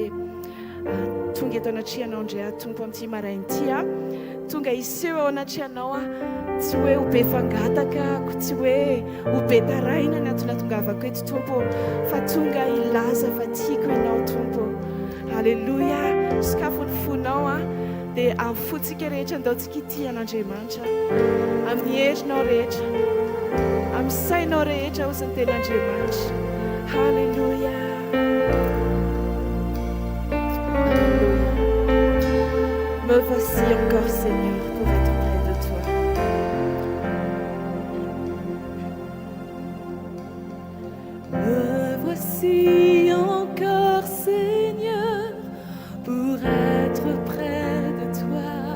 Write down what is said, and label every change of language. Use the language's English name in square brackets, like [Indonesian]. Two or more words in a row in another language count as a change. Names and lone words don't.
[Malagasy] tonga eto anatrianao indray tompo amin'ity marain'ity tonga iseho ao anatrianao tsy hoe ho be fangataka tsy hoe ho be taraina ny antony atongavako eto tompo fa tonga ilaza fa tiako ianao tompo alleluia sakafony fonao dia amin'ny fotsika rehetra andaontsika ity an'Andriamanitra amin'ny herinao rehetra amin'ny sainao rehetra ho izany ten'Andriamanitra alleluia [French] me voici encore Seigneur pour être près de toi me voici encore Seigneur pour être près de toi